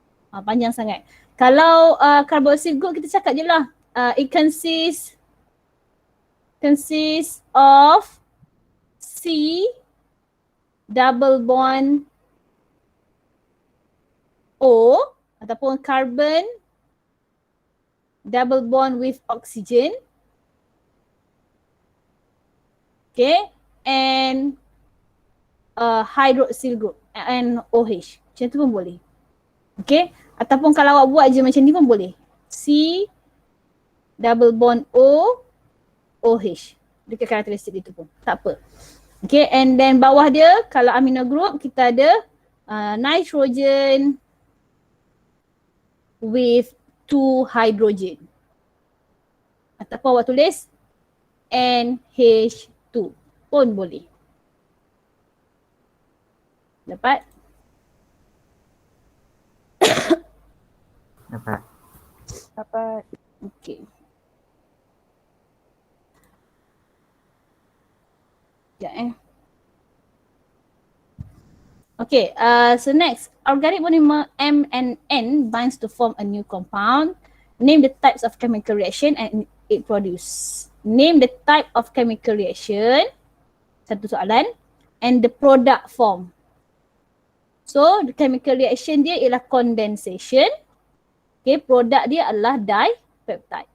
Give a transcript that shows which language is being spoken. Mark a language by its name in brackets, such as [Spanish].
[Malay] Panjang sangat. Kalau [English] carboxyl group [Malay] kita cakap je lah, [English] it consists of C double bond O [Malay] ataupun [English] carbon double bond with oxygen. Okay, and hydroxyl group NOH. [Malay] Macam tu pun boleh. Okay, ataupun kalau awak buat je macam ni pun boleh. [English] C double bond O OH. [Malay] Dekat karakteristik itu pun. Tak apa. [English] Okay, and then [Malay] bawah dia kalau amino group kita ada nitrogen [English] with 2 hydrogen. [Malay] Ataupun awak tulis NH2 pun boleh. Dapat? Dapat. Okay. Sekejap [English] Okay, so next, organic monomer M and N binds to form a new compound. Name the types of chemical reaction and it produce. Name the type of chemical reaction, [Malay] satu soalan, [English] and the product form. So, the chemical reaction [Malay] dia ialah [English] condensation. [Malay] Okay, produk dia adalah dipeptide.